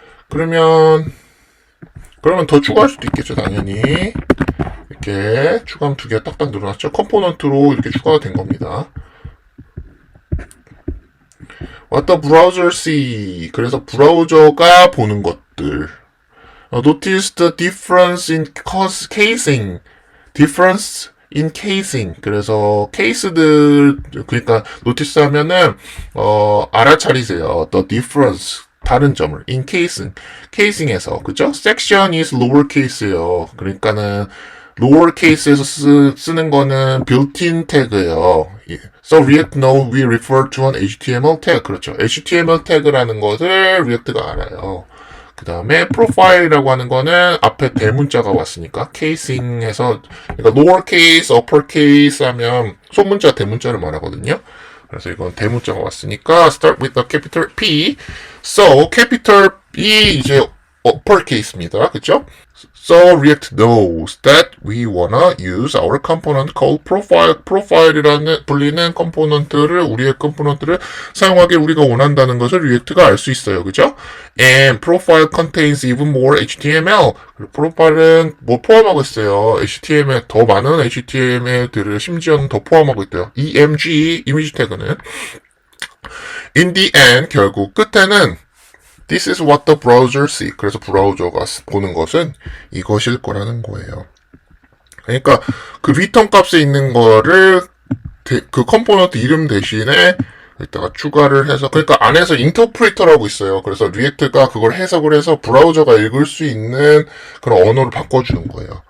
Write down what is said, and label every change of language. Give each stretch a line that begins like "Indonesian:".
Korean: 그러면 더 추가할 수도 있겠죠, 당연히. 이렇게 추가하면 두 개가 딱딱 늘어났죠. 컴포넌트로 이렇게 추가가 된 겁니다.
English: What the browser see.
Korean: 그래서 브라우저가 보는 것들.
English: Notice the difference in casing. Difference in casing.
Korean: 그래서 케이스들 그러니까 노티스 하면은 알아차리세요.
English: The difference.
Korean: 다른 점을
English: in casing
Korean: 에서 그죠?
English: section is lower case예요.
Korean: 그러니까는 lower case에서 쓰는 거는 built-in 태그예요.
English: So React know we refer to an HTML tag.
Korean: 그렇죠. HTML 태그라는 것을 React가 알아요. 그 다음에 profile이라고 하는 거는 앞에 대문자가 왔으니까 casing에서 그러니까
English: lower case, upper case
Korean: 하면 소문자, 대문자를 말하거든요. 그래서 이건 대문자가 왔으니까
English: start with the capital P. So capital E 이제 uppercase입니다.
Korean: 그쵸?
English: So React knows that we wanna use our component called profile.
Korean: profile이라는 불리는 컴포넌트를 우리의 컴포넌트를 사용하길 우리가 원한다는 것을 React가 알 수 있어요. 그죠?
English: And profile contains even more HTML.
Korean: 프로파일은 뭐 포함하고 있어요. HTML 더 많은 HTML들을 심지어는 더 포함하고 있대요.
English: EMG
Korean: 이미지 태그는
English: in the end
Korean: 결국 끝에는
English: This is what the browser see.
Korean: 그래서 브라우저가 보는 것은 이것일 거라는 거예요. 그러니까 그 return 값에 있는 거를 그 컴포넌트 이름 대신에 여기다가 추가를 해서 그러니까 안에서 인터프리터라고 있어요. 그래서 리액트가 그걸 해석을 해서 브라우저가 읽을 수 있는 그런 언어를 바꿔주는 거예요.